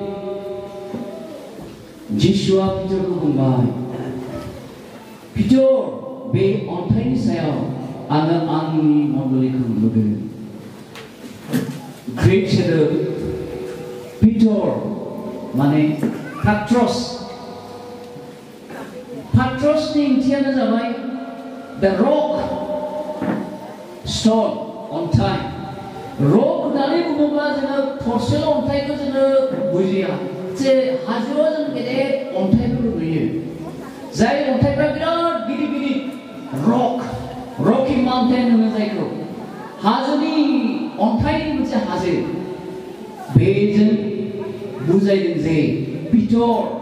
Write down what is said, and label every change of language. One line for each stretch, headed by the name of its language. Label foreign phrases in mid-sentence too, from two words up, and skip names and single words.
Bodo: जिसुआ पिटरखौ बुंबाय पिटर बे अन्थाइनि सायाव आङो आंनि मण्डलीखौ लुगोन ग्रीक सोदोब पिटर माने पाट्रसनि ओंथियानो जाबाय
English: the rock stone
Bodo: अन्थाइ रक होननानै बुङोब्ला जोङो थरसेल' अन्थाइखौ जोङो बुजिया जे हाजोआव जों गेदेर अन्थाइफोर नुयो जाय अन्थाइफ्रा बिराद गिदिर गिदिर रकि माउन्टेन होनो जायखौ हाजोनि अन्थाइनि मोनसे हाजो बेजों बुजायदों जे पिटर